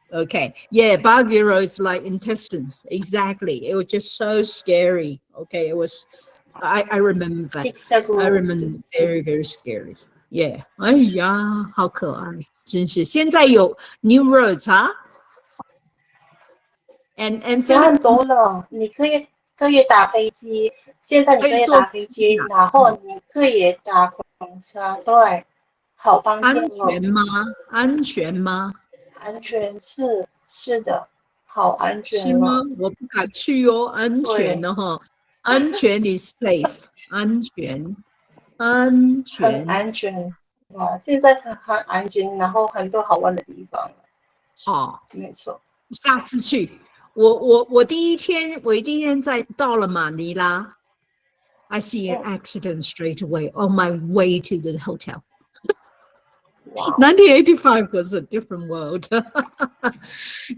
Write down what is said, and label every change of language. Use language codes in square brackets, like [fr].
[en] Okay, yeah, Baguio is like intestines. Exactly. It was just so scary. Okay, it was, I remember that. I remember very, very scary. [zh] Yeah. 哎呀，好可爱，真是。现在有 [en] new roads [zh] 啊 and 有很多了，你可以打飞机，现在你可以打飞机，然后你可以打公车，对，好方便哦。安全吗？安全是的，好安全是吗？我不敢去哦，安全的哈，安全 [en] is safe， [zh] 安全，很安全啊！现在很安全，然后很多好玩的地方。好，没错，下次去。我第一天到了马尼拉 [en] ，I see an accident straight away on my way to the hotel. 1985 was a different world 。